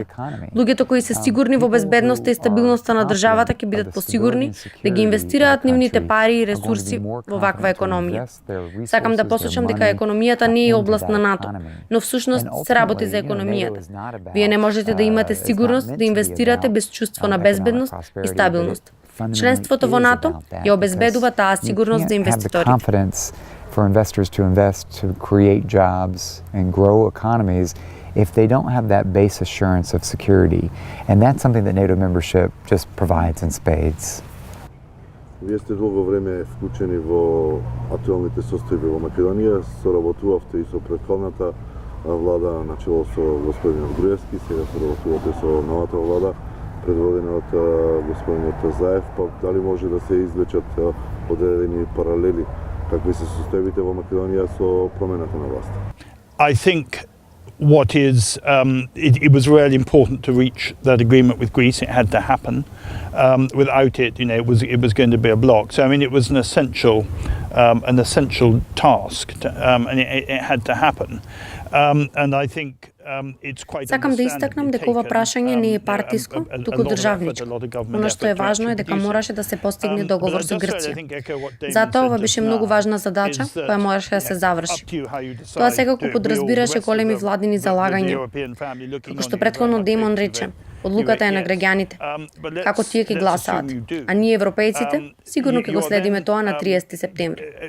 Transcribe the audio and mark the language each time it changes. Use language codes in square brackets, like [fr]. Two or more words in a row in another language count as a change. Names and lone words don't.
[mk] Луѓето кои се сигурни во безбедноста и стабилноста на државата ќе бидат посигурни да ги инвестираат нивните пари и ресурси во ваква економија. Сакам да посочам дека економијата не е област на НАТО, но всушност се работи за економијата. Вие не можете да имате сигурност да инвестирате без чувство на безбедност и стабилност. Членството во НАТО ја обезбедува таа сигурност за инвеститорите. [en] For investors to invest, to create jobs and grow economies if they don't have that base assurance of security. And that's something that NATO membership just provides in spades. [mk] Вие сте долго време вклучени во актуелните состојби во Македонија, соработувавте и со претходната влада на чело со господинот Груевски, сега соработувате со новата влада, предводена од господинот Заев, па дали може да се извлечат одредени паралели? Какви се состојбите во Македонија со промената на власт? [en] I think what is it was really important to reach that agreement with Greece. It had to happen. Without it, it was going to be a block. So I mean, it was an essential task, and it had to happen. And I think it's quite. [mk] Сакам да истакнам дека ова прашање не е партиско, туку државничко. Она што е важно е дека мораше да се постигне договор со Грција. Затоа ова беше многу важна задача која мораше да се заврши. Тоа секако подразбираше големи владини залагања. Како што претходно Демон рече, одлуката е на граѓаните, како тие ќе гласаат, а ние европејците сигурно ќе го следиме тоа на 30 септември.